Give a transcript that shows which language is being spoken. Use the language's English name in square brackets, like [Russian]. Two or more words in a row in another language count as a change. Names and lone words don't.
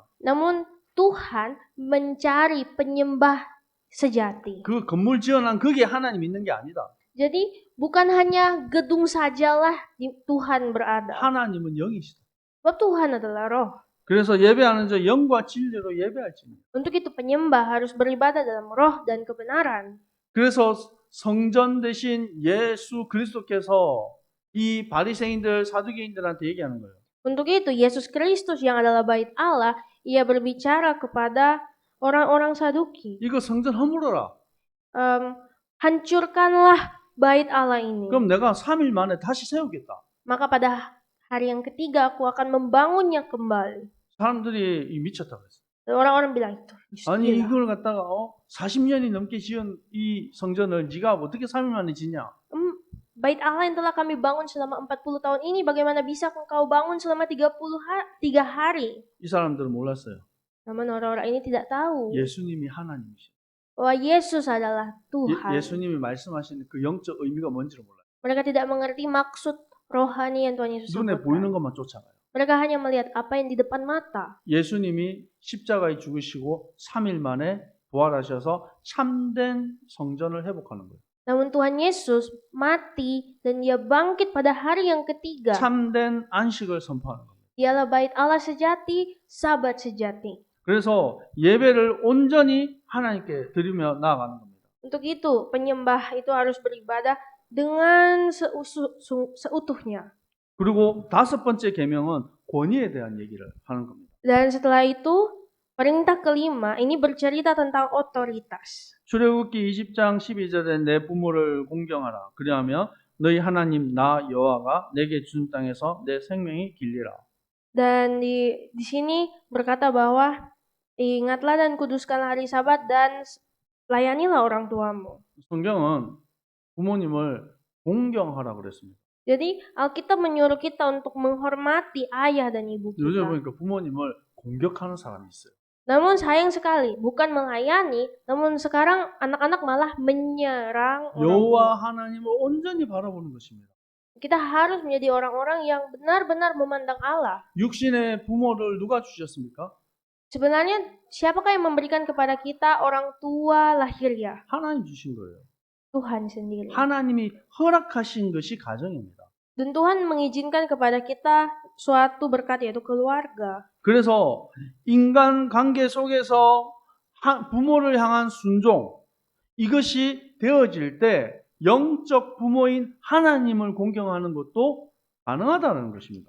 [Indonesian] Namun Tuhan mencari penyembah sejati. [Korean] 그 건물 지어놓은 거기에 하나님 있는 게 아니다. [Indonesian] Jadi bukan hanya gedung sajalah Tuhan berada. [Korean] 하나님은 영이시다. [Indonesian] Sebab Tuhan adalah roh. [Korean] 그래서 예배하는 자 영과 진리로 예배할지니. [Indonesian] Untuk itu penyembah harus beribadah dalam roh dan kebenaran. [Korean] 그래서 성전 대신 예수 그리스도께서 이 바리새인들 사두개인들한테 얘기하는 거예요. [Indonesian] Untuk itu Yesus Kristus yang adalah bait Allah, ia berbicara kepada orang-orang Saduki. [Korean] 이거 성전 허물어라. [Indonesian] Hancurkanlah bait Allah ini. [Korean] 그럼 내가 3일 만에 다시 세우겠다. [Indonesian] Maka pada hari yang ketiga aku akan membangunnya kembali. [Korean] 사람들이 미쳤다 그랬어요. [Indonesian] Dan orang-orang bilang itu. [Korean] 아니 [Indonesian] gila. [Korean] 이걸 갖다가 40년이 넘게 지은 이 성전을 네가 어떻게 3일 만에 짓냐? [Indonesian] Bait Allah yang telah kami bangun selama 40 tahun ini, bagaimana bisa engkau bangun selama 3 hari? [Korean] 이 사람들은 몰랐어요. [Indonesian] Namun orang-orang ini tidak tahu [Korean] 예수님이 하나님이시죠. [Indonesian] bahwa Yesus adalah Tuhan. [Korean] 예수님이 말씀하시는 그 영적 의미가 뭔지를 몰라요. [Indonesian] Mereka tidak mengerti maksud rohani yang Tuhan Yesus [Korean] 눈에 보이는 [Indonesian] sebutkan. [Korean] 것만 쫓아가요. [Indonesian] Mereka hanya melihat apa yang di depan mata. [Korean] 예수님이 십자가에 죽으시고 3일 만에 부활하셔서 참된 성전을 회복하는 거예요. [Indonesian] Namun Tuhan Yesus mati dan dia bangkit pada hari yang ketiga. [Korean] 참된 안식을 선포하는 겁니다. [Indonesian] Dialah bait Allah sejati, sabat sejati. [Korean] 그래서 예배를 온전히 하나님께 드리며 나아가는 겁니다. [Indonesian] Untuk itu penyembah itu harus beribadah dengan seutuhnya. [Korean] 그리고 5번째 계명은 권위에 대한 얘기를 하는 겁니다. [Indonesian] Dan setelah itu perintah kelima ini bercerita tentang otoritas. [Korean] 출애굽기 20장 12절에 내 부모를 공경하라. 그리하면 너희 하나님 나 여호와가 내게 준 땅에서 내 생명이 길리라. [Indonesian] Dan di sini berkata bahwa ingatlah dan kuduskan hari Sabat dan layanilah orang tuamu. [Korean] 성경은 부모님을 공경하라 그랬습니다. [Indonesian] Jadi Alkitab menyuruh kita untuk menghormati ayah dan ibu [Korean] 요즘 [Indonesian] kita. [Korean] 보니까 부모님을 공격하는 사람이 있어요. [Indonesian] Namun sayang sekali, bukan melayani, namun sekarang anak-anak malah menyerang orang tua. [Korean] 여호와 하나님을 온전히 바라보는 것입니다. [Indonesian] Kita harus menjadi orang-orang yang benar-benar memandang Allah. [Korean] 육신의 부모를 누가 주셨습니까? [Indonesian] Sebenarnya siapakah yang memberikan kepada kita orang tua lahiriah? [Korean] 하나님 주신 거예요. [Indonesian] Tuhan sendiri. [Korean] 하나님이 허락하신 것이 가정입니다. [Indonesian] Dan Tuhan mengizinkan kepada kita suatu berkat yaitu keluarga. [Korean] 그래서 인간 관계 속에서 부모를 향한 순종 이것이 되어질 때 영적 부모인 하나님을 공경하는 것도 가능하다는 것입니다.